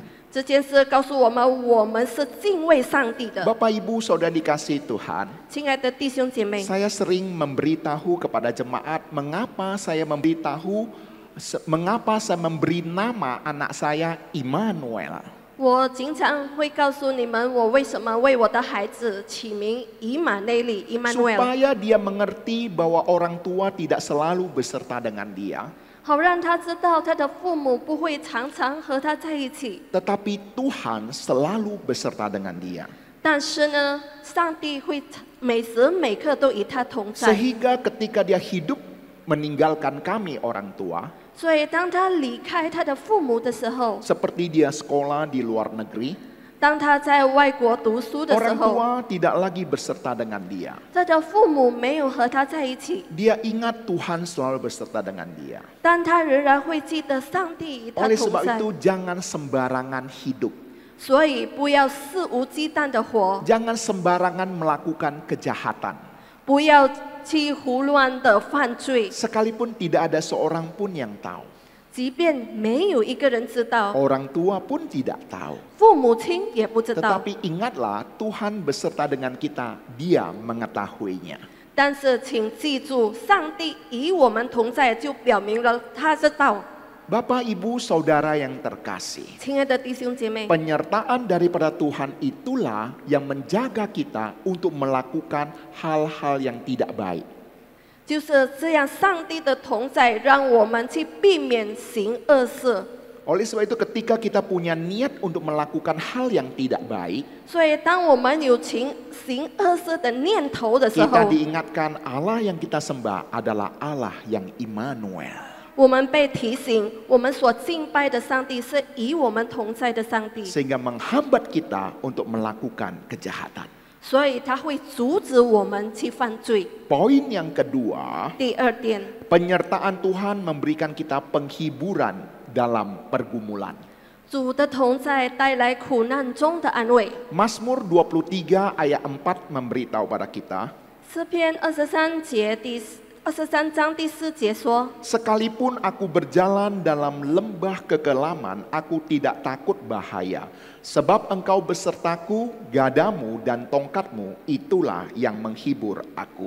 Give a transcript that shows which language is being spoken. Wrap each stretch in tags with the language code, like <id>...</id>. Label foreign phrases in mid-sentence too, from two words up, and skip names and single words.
<zh>这件事告诉我们，我们是敬畏上帝的。</zh> <id>Bapak Ibu Saudara dikasihi Tuhan,</id> <zh>亲爱的弟兄姐妹，</zh> <id>saya sering memberitahu kepada jemaat mengapa saya memberi nama anak saya Immanuel.</id> <zh>我经常会告诉你们，我为什么为我的孩子起名以马内利 （Emmanuel），</zh> <id>Supaya dia mengerti bahwa orang tua tidak selalu beserta dengan dia,</id> <zh>好让他知道他的父母不会常常和他在一起，</zh> <id>tetapi Tuhan selalu beserta dengan dia.</id> <zh>但是呢，上帝会每时每刻都与他同在。</zh> <id>Sehingga ketika dia hidup meninggalkan kami orang tua,</id> <zh>所以当他离开他的父母的时候，</zh> <id>seperti dia sekolah di luar negeri,</id> <zh>当他在外国读书的时</zh> <id>orang</id> <zh>候，</zh> <id>tua tidak lagi beserta dengan dia.</id> <zh>他的父母没有和他在一起，</zh> <id>Dia ingat Tuhan selalu beserta dengan dia.</id> <zh>但他仍然会记得上帝与他</zh> <id>Oleh</id> <zh>同</zh> <id>sebab</id> <zh>在。</zh> <id>itu jangan sembarangan hidup.</id> <zh>所以不要肆无忌惮的活，</zh> <id>Jangan sembarangan melakukan kejahatan.</id> <zh>不要去胡乱的犯罪，</zh> <id>Sekalipun tidak ada seorang pun yang tahu.</id> <zh>即便没有一个人知道，</zh> <id>Orang tua pun tidak tahu.</id> <zh>父母亲也不知道。</zh> <id>Tetapi ingatlah, Tuhan beserta dengan kita, Dia mengetahuinya.</id> <zh>但是请记住，上帝与我们同在，就表明了他知道。</zh> <id>Bapak, Ibu, Saudara yang terkasih,</id> <zh>亲爱的弟兄姐妹，</zh> <id>penyertaan daripada Tuhan itulah yang menjaga kita untuk melakukan hal-hal yang tidak baik.</id> <zh>就是这样，上帝的同在让我们去避免行恶事。</zh> <id>Oleh sebab itu ketika kita punya niat untuk melakukan hal yang tidak baik,</id> <zh>所以，当我们有行恶事的念头的时</zh> <id>kita</id> <zh>候，</zh> <id>diingatkan Allah yang kita sembah adalah Allah yang Immanuel.</id> <zh>我们被提醒，我们所敬拜的上帝是与我们同在的上帝，</zh> <id>Sehingga menghambat kita untuk melakukan kejahatan.</id> <zh>所以他会阻止我们去犯罪。</zh> <id>Poin yang kedua,</id> <zh>第二点，</zh> <id>penyertaan Tuhan memberikan kita penghiburan dalam pergumulan.</id> <zh>主的同在带来苦难中的安慰。</zh> <id>Mazmur 23 ayat 4 memberitahu pada kita,</id> <zh>诗篇23章第4节说：</zh> <id>sekalipun aku berjalan dalam lembah kekelaman, aku tidak takut bahaya. Sebab engkau besertaku, gadamu dan tongkatmu, itulah yang menghibur aku.</id>